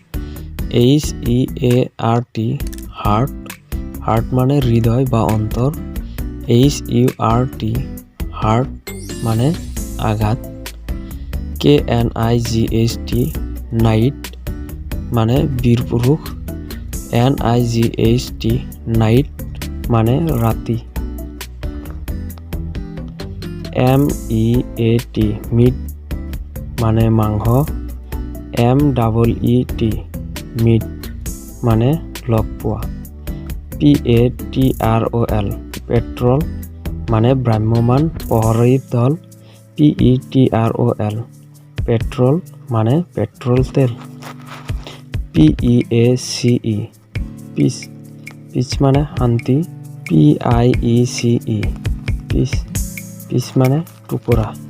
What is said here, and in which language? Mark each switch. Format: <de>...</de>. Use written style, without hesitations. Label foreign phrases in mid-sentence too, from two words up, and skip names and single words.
<en>HEART heart heart</en> <as>মানে হৃদয় বা অন্তর</as> <en>HURT hurt</en> <as>মানে আঘাত</as> <en>KNIGHT knight</en> <as>মানে বীরপুরুষ</as> <en>NIGHT night</en> <as>মানে রাতি</as> <en>MEAT meat</en> <as>মানে মাংস</as> <en>MEET meet</en> <as>মানে লগ পোৱা</as> <en>PATROL patrol</en> <as>মানে ভ্ৰাম্যমান প্ৰহৰী দল</as> <en>PETROL petrol</en> <as>মানে পেট্রোল তেল</as> <en>PEACE peace peace</en> <as>মানে শান্তি</as> <en>PIECE piece piece</en> <as>মানে টুকুৰা</as>